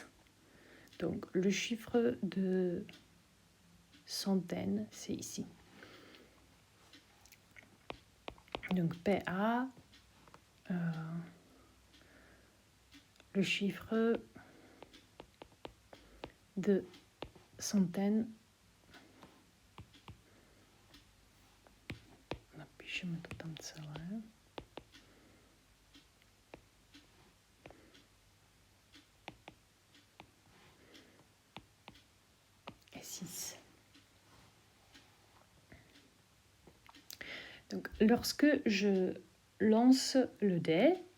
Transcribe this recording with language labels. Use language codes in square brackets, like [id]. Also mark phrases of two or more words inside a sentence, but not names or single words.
[fr] Donc, le chiffre de centaines, c'est ici. Donc, PA, le chiffre de centaines, [cs] napíšeme to tam celé. [fr] Et 6. Donc, lorsque je lance le dé,